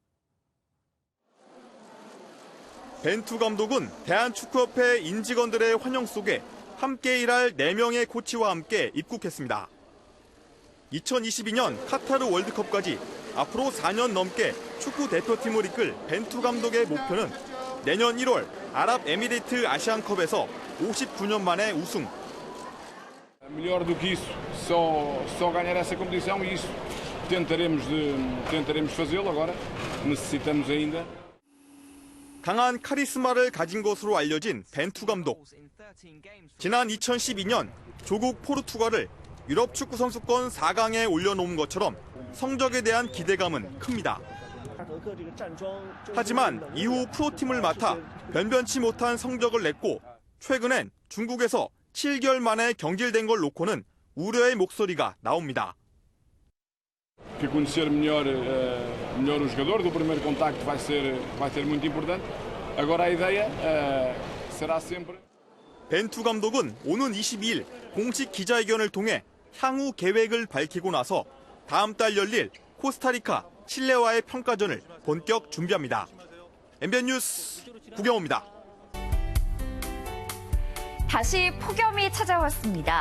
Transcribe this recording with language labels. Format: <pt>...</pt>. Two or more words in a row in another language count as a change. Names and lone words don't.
<ko>벤투 감독은 대한축구협회 인직원들의 환영 속에 함께 일할 4명의 코치와 함께 입국했습니다. 2022년 카타르 월드컵까지 앞으로 4년 넘게 축구 대표팀을 이끌 벤투 감독의 목표는 내년 1월 아랍에미리트 아시안컵에서 59년 만에 우승.</ko> <pt>Melhor do que isso, só ganhar essa competição e isso tentaremos fazê-lo agora. Necessitamos ainda.</pt> <ko>강한 카리스마를 가진 것으로 알려진 벤투 감독. 지난 2012년 조국 포르투갈을 유럽 축구 선수권 4강에 올려놓은 것처럼 성적에 대한 기대감은 큽니다. 하지만 이후 프로팀을 맡아 변변치 못한 성적을 냈고 최근엔 중국에서 7개월 만에 경질된 걸 놓고는 우려의 목소리가 나옵니다.</ko> <pt>Que conhecer melhor o jogador, do primeiro contacto vai ser muito importante. Agora a ideia será sempre.</pt> <ko>벤투 감독은 오는 22일 공식 기자회견을 통해 향후 계획을 밝히고 나서 다음 달 열릴 코스타리카, 칠레와의 평가전을 본격 준비합니다. MBN 뉴스 구경호입니다. 다시 폭염이 찾아왔습니다.</ko>